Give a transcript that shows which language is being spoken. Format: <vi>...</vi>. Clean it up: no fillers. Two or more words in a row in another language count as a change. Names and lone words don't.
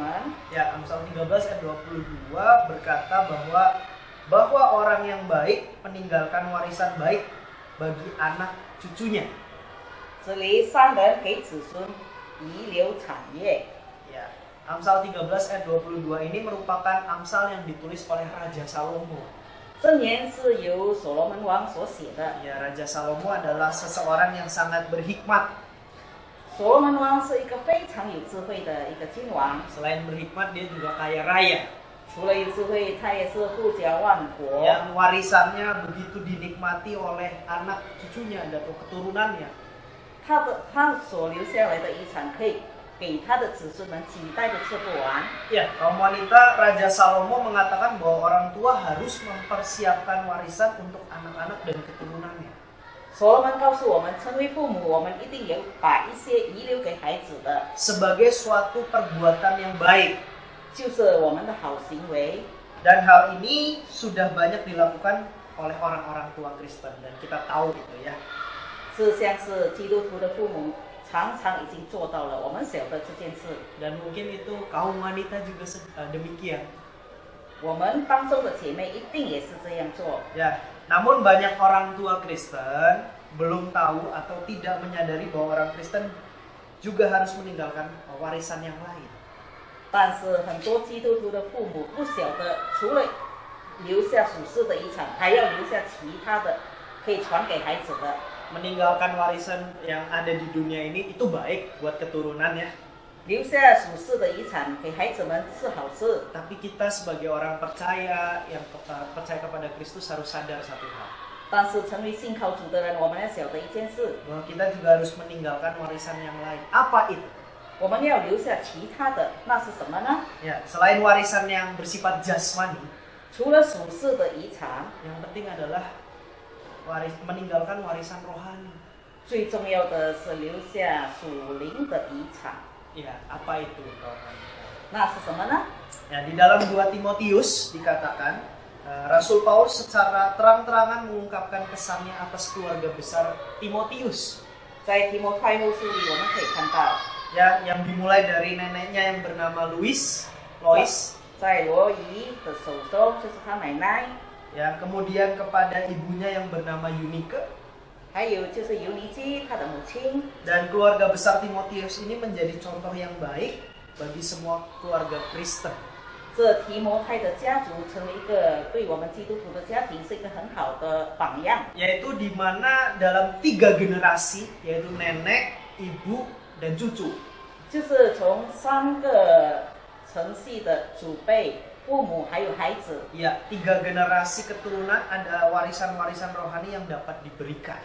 <id>ya Amsal 13 ayat 22 berkata bahwa orang yang baik meninggalkan warisan baik bagi anak cucunya.</id> <zh>这里善人给子孙遗留产业。</zh> <id>Ya, Amsal 13 ayat 22 ini merupakan Amsal yang ditulis oleh Raja Salomo.</id> <zh>箴言是由所罗门王所写的。</zh> <id>Ya, Raja Salomo adalah seseorang yang sangat berhikmat.</id> <zh>所罗门王是一个非常有智慧的一个君王，</zh> <id>Selain berhikmat, dia juga kaya raya.</id> <zh>除了有智慧，他也是富甲万国。</zh> <id>Yang warisannya begitu dinikmati oleh anak cucunya atau keturunannya.</id> <zh>他所留下来的遗产可以给他的子孙们几代都吃不完。</zh> <id>Ya, kaum wanita, Raja Salomo mengatakan bahwa orang tua harus mempersiapkan warisan untuk anak-anak dan keturunannya.</id> <zh>所罗门告诉我们，成为父母，我们一定有把一些遗留给孩子的，</zh> <id>Sebagai suatu perbuatan yang baik.</id> <zh>就是我们的好行为。</zh> <id>Dan hal ini sudah banyak dilakukan oleh orang-orang tua Kristen dan kita tahu itu ya.</id> <zh>这像是基督徒的父母常常已经做到了，我们晓得这件事。</zh> <id>Dan mungkin itu kaum wanita juga demikian.</id> <zh>我们当中的姐妹一定也是这样做。</zh> <id>Ya, namun banyak orang tua Kristen belum tahu atau tidak menyadari bahwa orang Kristen juga harus meninggalkan warisan yang lain.</id> <zh>但是很多基督徒的父母不晓得，除了留下属世的遗产，还要留下其他的可以传给孩子的。</zh> <id>Meninggalkan warisan yang ada di dunia ini itu baik buat keturunan ya.</id> <zh>留下属世的遗产给孩子们是好事。</zh> <id>Tapi kita sebagai orang percaya yang percaya kepada Kristus harus sadar satu hal.</id> <zh>但是成为信靠主的人，我们要晓得一件事，</zh> <id>Bahwa kita juga harus meninggalkan warisan yang lain. Apa itu?</id> <zh>我们要留下其他的，那是什么呢？</zh> <id>Ya, selain warisan yang bersifat jasmani,</id> <zh>除了属世的遗产，</zh> <id>yang penting adalah meninggalkan warisan rohani.</id> <zh>最重要的是留下属灵的遗产。</zh> <id>Ya, apa itu kawan?</id> <zh>那是什么呢？</zh> <id>Ya, di dalam 2 Timotius dikatakan Rasul Paulus secara terang-terangan mengungkapkan kesannya atas keluarga besar Timotius.</id> <zh>在提摩太后书里，我们可以看到，</zh> <id>Ya, yang dimulai dari neneknya yang bernama Lois,</id> <zh>在罗伊的手中就是他奶奶，</zh> <id>ya, kemudian kepada ibunya yang bernama Eunike,</id> <zh>还有就是尤尼基他的母亲。</zh> <id>dan keluarga besar Timotius ini menjadi contoh yang baik bagi semua keluarga Kristen.</id> <zh>这提摩太的家族成为一个对我们基督徒的家庭是一个很好的榜样，</zh> <id>Yaitu di mana dalam 3 generasi, yaitu nenek, ibu, dan cucu.</id> <zh>就是从3个承系的祖辈、父母还有孩子，</zh> <id>Ya, 3 generasi keturunan ada warisan-warisan rohani yang dapat diberikan.</id>